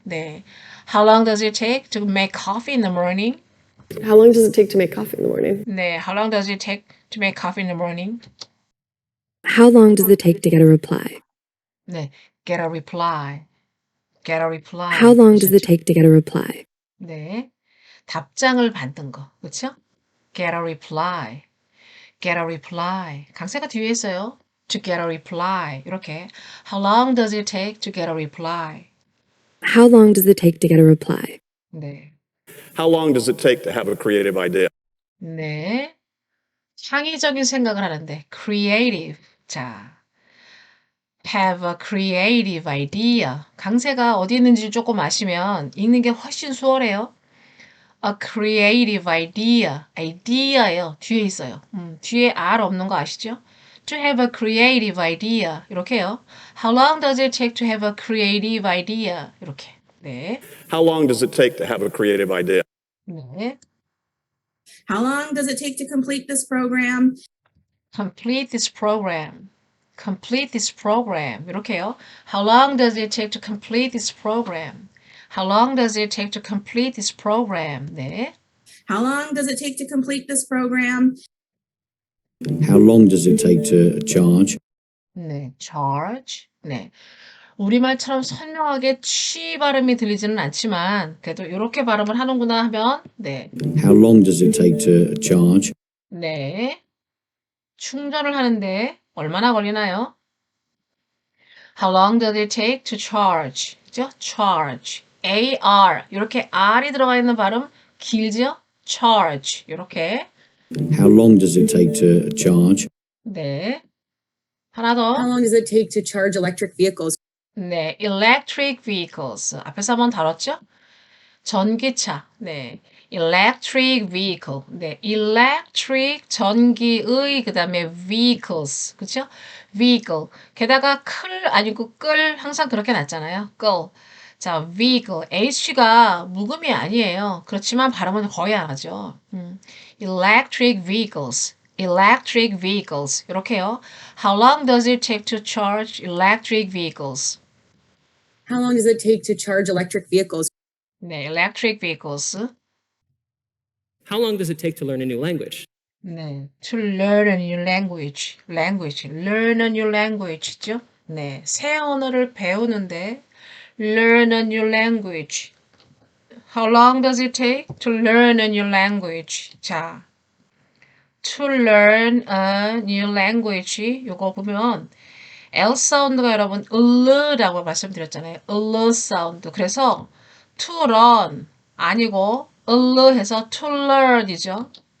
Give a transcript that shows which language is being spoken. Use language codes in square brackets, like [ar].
[ko] 네. [en] How long does it take to make coffee in the morning? How long does it take to make coffee in the morning? [ko] 네. [en] How long does it take to make coffee in the morning? How long does it take to get a reply? 네. Get a reply. Get a reply. How long does it take to get a reply? [ko] 네. 답장을 받는 거. 그렇죠? [en] Get a reply. Get a reply. [ko] 강세가 뒤에 있어요. [en] To get a reply. [ko] 이렇게. [en] How long does it take to get a reply? How long does it take to get a reply? [ko] 네. [en] How long does it take to have a creative idea? [ko] 네. 창의적인 생각을 하는데 creative. [en] 자. have a creative idea. [ko] 강세가 어디 있는지 조금 아시면 읽는 게 훨씬 수월해요. [en] A creative idea. idea예요. [ko] 뒤에 있어요. 뒤에 R 없는 거 아시죠? [en] To have a creative idea. [ko] 이렇게요. [en] How long does it take to have a creative idea? [ko] 이렇게. 네. [en] How long does it take to have a creative idea? [ko] 네. [en] How long does it take to complete this program? Complete this program. Complete this program. [ko] 이렇게요. [en] How long does it take to complete this program? How long does it take to complete this program? [ko] 네. [en] How long does it take to complete this program? How long does it take to charge? [ko] 네. charge. 네. 우리말처럼 선명하게 취 발음이 들리지는 않지만 그래도 이렇게 발음을 하는구나 하면 네. [en] How long does it take to charge? [ko] 네. 충전을 하는데 얼마나 걸리나요? [en] How long does it take to charge? [ko] 그죠? charge. AR. 이렇게 R이 들어가 있는 발음 길죠? charge. 이렇게. [en] How long does it take to charge? [ko] 네. 하나 더. [en] How long does it take to charge electric vehicles? [ko] 네. [en] electric vehicles. [ko] 앞에서 한번 다뤘죠? 전기차. 네. [en] electric vehicle. 네. [ko] electric 전기의 그다음에 vehicles. 그렇죠? vehicle. 게다가 클 아니고 끌 항상 그렇게 났잖아요. 끌. 자, vehicle. h가 묵음이 아니에요. 그렇지만 발음은 거의 안 하죠. [en] electric vehicles. electric vehicles. [ko] 이렇게요. [en] How long does it take to charge electric vehicles? How long does it take to charge electric vehicles? 네, electric vehicles. How long does it take to learn a new language? 네, to learn a new language. language. learn a new language죠. 네, [ko] 새 언어를 배우는데 [en] learn a new language. How long does it take to learn a new language? 자, to learn a new language. [ko] 요거 보면 L 사운드가 여러분 을라고 말씀드렸잖아요. 을 사운드. 그래서 [en] to learn [ko] 아니고 을 해서 to learn이죠.